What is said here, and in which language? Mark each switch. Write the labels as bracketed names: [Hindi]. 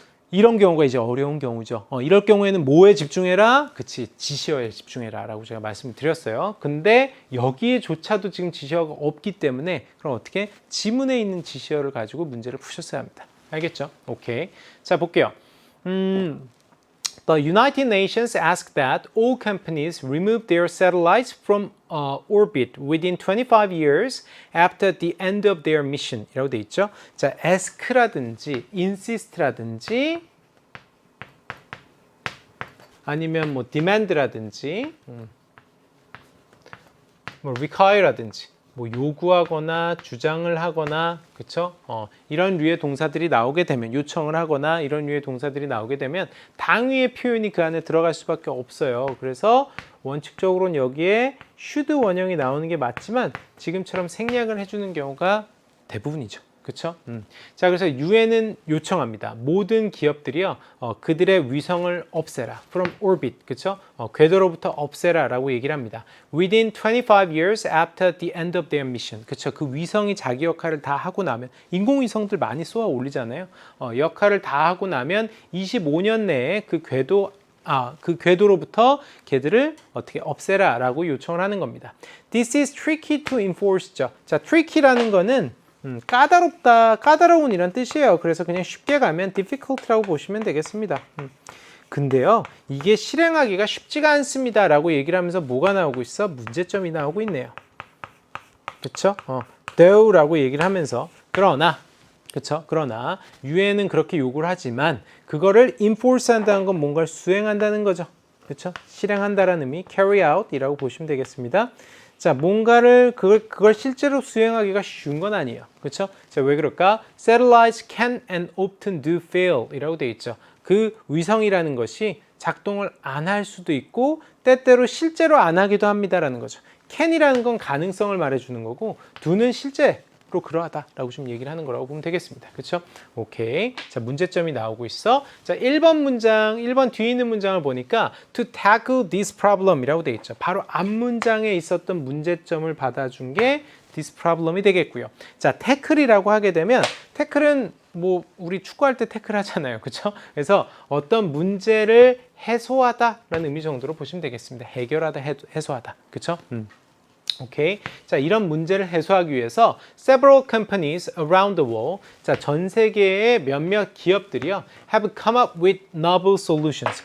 [Korean] 이런 경우가 이제 어려운 경우죠. 이럴 경우에는 뭐에 집중해라? 그치, 지시어에 집중해라 라고 제가 말씀을 드렸어요. 근데 여기에조차도 지금 지시어가 없기 때문에 그럼 어떻게? 지문에 있는 지시어를 가지고 문제를 푸셨어야 합니다. 알겠죠? 오케이. 자, 볼게요. [English] The United Nations asked that all companies remove their satellites from orbit within 25 years after the end of their mission [Korean] 이라고 돼 있죠. 자, ask라든지 insist라든지 아니면 뭐 demand라든지 뭐 require라든지 뭐 요구하거나 주장을 하거나 그쵸? 이런 류의 동사들이 나오게 되면 요청을 하거나 이런 류의 동사들이 나오게 되면 당위의 표현이 그 안에 들어갈 수밖에 없어요. 그래서 원칙적으로는 여기에 should 원형이 나오는 게 맞지만 지금처럼 생략을 해주는 경우가 대부분이죠. 그쵸? 자, 그래서 UN은 요청합니다. 모든 기업들이요, 그들의 위성을 없애라. [English] From orbit. 그쵸? [Korean] 궤도로부터 없애라 라고 얘기를 합니다. [English] Within 25 years after the end of their mission. [Korean] 그쵸? 그 위성이 자기 역할을 다 하고 나면, 인공위성들 많이 쏘아 올리잖아요. 역할을 다 하고 나면 25년 내에 그 궤도로부터 걔들을 어떻게 없애라 라고 요청을 하는 겁니다. [English] This is tricky to enforce죠. [Korean] 자, tricky라는 거는 까다롭다, 까다로운 이란 뜻이에요. 그래서 그냥 쉽게 가면 difficult라고 보시면 되겠습니다. 근데요, 이게 실행하기가 쉽지가 않습니다 라고 얘기를 하면서 뭐가 나오고 있어? 문제점이 나오고 있네요. 그쵸? though라고 얘기를 하면서 그러나 그쵸? 그러나 UN은 그렇게 요구를 하지만 그거를 enforce 한다는 건 뭔가를 수행한다는 거죠. 그쵸? 실행한다라는 의미 carry out 이라고 보시면 되겠습니다. 자, 뭔가를 그걸 실제로 수행하기가 쉬운 건 아니에요. 그렇죠? 자, 왜 그럴까? [English] Satellites can and often do fail 이라고 되어 있죠. [Korean] 그 위성이라는 것이 작동을 안 할 수도 있고 때때로 실제로 안 하기도 합니다라는 거죠. can이라는 건 가능성을 말해주는 거고 do는 실제로 그러하다라고 좀 얘기를 하는 거라고 보면 되겠습니다. 그렇죠? 오케이. 자, 문제점이 나오고 있어. 자, 1번 뒤에 있는 문장을 보니까 [English] to tackle this problem [Korean] 이라고 되어 있죠. 바로 앞 문장에 있었던 문제점을 받아준 게 this problem이 되겠고요. 자, tackle이라고 하게 되면 tackle은 뭐 우리 축구할 때 태클 하잖아요. 그렇죠? 그래서 어떤 문제를 해소하다라는 의미 정도로 보시면 되겠습니다. 해결하다, 해소하다. 그렇죠? 오케이. 자, 이런 문제를 해소하기 위해서 [English] several companies around the world, 자, [Korean] 전 세계의 몇몇 기업들이요, [English] have come up with novel solutions.